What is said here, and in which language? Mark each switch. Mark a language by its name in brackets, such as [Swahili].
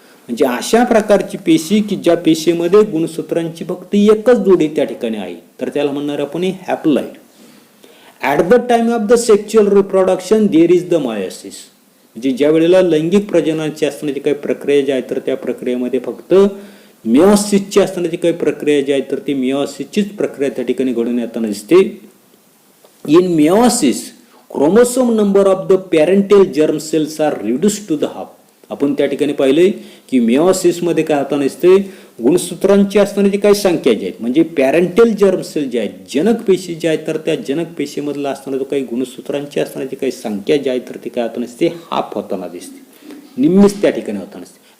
[Marathi] म्हणजे अशा प्रकारची पेशी की ज्या पेशीमध्ये गुणसूत्रांची फक्त एकच जोडी त्या ठिकाणी आहे तर त्याला म्हणणार आपण haploid. [English] At the time of the sexual reproduction there is the meiosis. [Marathi] म्हणजे ज्या वेळेला लैंगिक प्रजननाची असणारी काही प्रक्रिया जी आहे तर त्या प्रक्रियेमध्ये फक्त मिओसिसची असणारी काही प्रक्रिया जी आहे तर ती मिओसिसचीच प्रक्रिया त्या ठिकाणी घडून येताना दिसते. [English] In meiosis chromosome number of the parental germ cells are reduce to the half. [Marathi] आपण त्या ठिकाणी पाहिले की मिओसिस मध्ये काय होताना दिसते, गुणसूत्रांची असणारी काही संख्या जी आहेत म्हणजे पॅरेंटल जर्म सेल जे आहेत, जनक पेशी ज्या आहेत तर त्या जनक पेशीमधला असणारा जो काही गुणसूत्रांची असणारी काही संख्या जी आहे तर ती काय होताना दिसते, हाफ होताना दिसते, निम्मीच त्या ठिकाणी होताना दिसते.